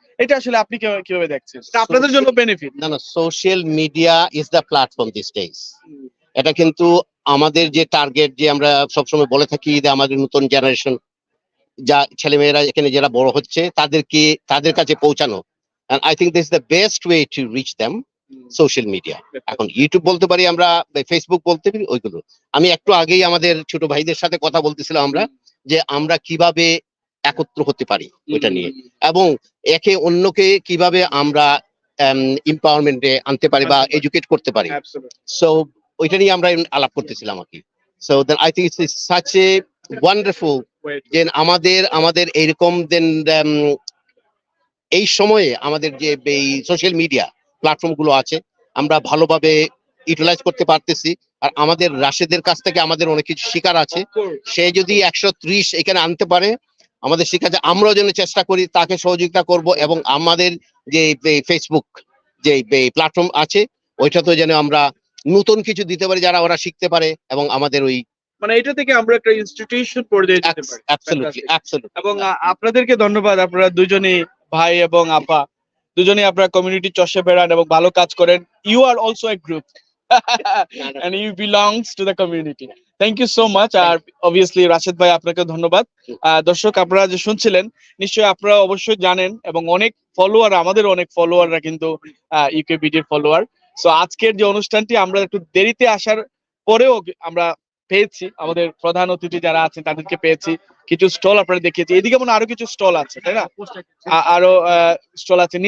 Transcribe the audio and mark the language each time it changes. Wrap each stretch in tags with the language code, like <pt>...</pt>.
<bn>এটা আসলে আপনি কিভাবে দেখছেন? আপনাদের জন্য বেনিফিট। না,</bn> <en>Social media is the platform this days.</en> <bn>এটা কিন্তু আমাদের যে টার্গেট, যে আমরা সবসময় বলে থাকি যে আমাদের নতুন জেনারেশন যা ছেলেমেয়েরা এখানে যারা বড় হচ্ছে তাদের কাছে পৌঁছানো।</bn> <en>And I think this is the best way to reach them, social media.</en> <bn>এখন ইউটিউব বলতে পারি আমরা, ফেসবুক বলতে পারি, ওইগুলো। আমি একটু আগেই আমাদের ছোট ভাইদের সাথে কথা বলতেছিলাম আমরা, যে আমরা কিভাবে একত্র হতে পারি ওইটা নিয়ে, এবং একে অন্যকে কিভাবে আমরা এম্পাওয়ারমেন্টে আনতে পারি বা এডুকেট করতে পারি। সো ওইটা নিয়ে আমরা আলাপ করতেছিলাম আর কি।</bn> <en>so then I think it's such a wonderful</en> <bn>যে আমাদের এইরকম দেন এই সময়ে আমাদের যে এই সোশ্যাল মিডিয়া প্ল্যাটফর্ম গুলো আছে আমরা ভালোভাবে ইউটিলাইজ করতে পারতেছি। আর আমাদের রাশেদের কাছ থেকে আমাদের অনেক কিছু শেখার আছে। সে যদি 130 এখানে আনতে পারে, আমাদের শেখা যায়, আমরাও যেন চেষ্টা করি তাকে সহযোগিতা করব। এবং আমাদের যে ফেসবুক যে প্ল্যাটফর্ম আছে ওইটাতেও যেন আমরা নতুন কিছু দিতে পারি যারা ওরা শিখতে পারে এবং আমাদের ওই মানে এটা থেকে আমরা একটা ইনস্টিটিউশন পর্যায়ে যেতে পারি।</bn> <en>absolutely absolutely</en> <bn>এবং আপনাদেরকে ধন্যবাদ, আপনারা দুজনেই ভাই এবং আপা দুজনেই আপনারা কমিউনিটি চষে বেড়ান এবং ভালো কাজ করেন।</bn> <en>You are also a group and you belongs to the community. Thank you so much.</en> <bn>আর obviously Rashed ভাই আপনাকে ধন্যবাদ। দর্শক আপনারা যে শুনছিলেন নিশ্চয়ই আপনারা অবশ্যই জানেন এবং অনেক ফলোয়ার, আমাদের অনেক ফলোয়াররা কিন্তু ইউকেবিডির ফলোয়ার। সো আজকের যে অনুষ্ঠানটি আমরা একটু দেরিতে আসার পরেও আমরা পেয়েছি, আমাদের প্রধান অতিথি যারা আছেন তাদেরকে পেয়েছি, কিছু স্টল আপনারা দেখিয়েছি, এদিকে মনে হয় আরো কিছু স্টল আছে তাই না, আরো স্টল আছে।</bn>